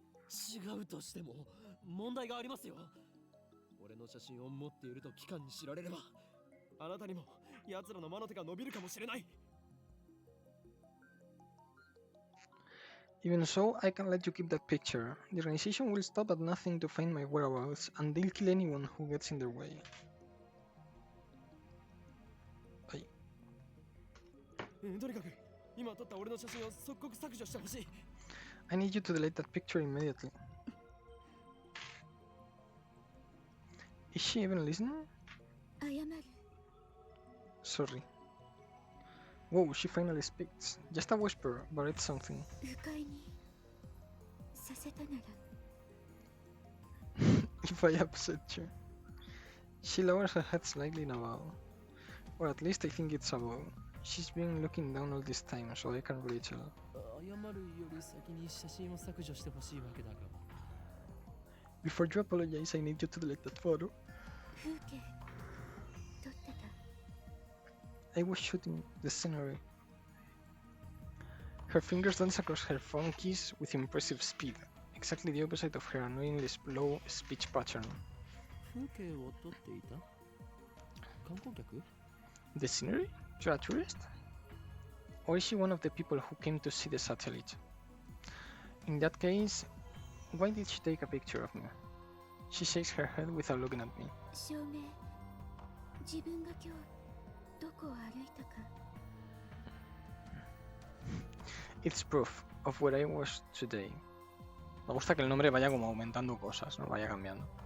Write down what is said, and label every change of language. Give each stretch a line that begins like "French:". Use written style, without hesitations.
Japanese: 違うとしても問題がありますよ。俺の写真を持っていると機関に知られれば、あなたにも奴らの魔の手が伸びるかもしれない。
English: Even so, I can let you keep that picture. The organization will stop at nothing to find my whereabouts, and they'll kill anyone who gets in their way. Ay.
Japanese: とにかく今撮った俺の写真を即刻削除してほしい。
English: I need you to delete that picture immediately. Is she even listening?
Japanese: 謝る。
English: Sorry. Whoa, she finally speaks. Just a whisper, but it's something.
Japanese: 不快にさせたなら
English: If I upset you. She lowers her head slightly in a bow. Or at least I think it's a bow. She's been looking down all this time, so I can't really tell.
Japanese: 謝るより先に写真を削除してほしいわけだが。
English: Before you apologize, I need you to delete that photo.
Japanese: 風景撮ってた。
English: I was shooting the scenery. Her fingers dance across her phone keys with impressive speed, exactly the opposite of her annoyingly slow speech pattern.
Japanese: 風景を撮っていた観光客
English: The scenery? You're a tourist? Or is she one of the people who came to see the satellite? In that case, why did she take a picture of me? She shakes her head without looking at me.
Japanese: 証明。自分が今日どこを歩いたか。
English: It's proof of where I was today.
Spanish: Me gusta que el nombre vaya como aumentando cosas, no vaya cambiando.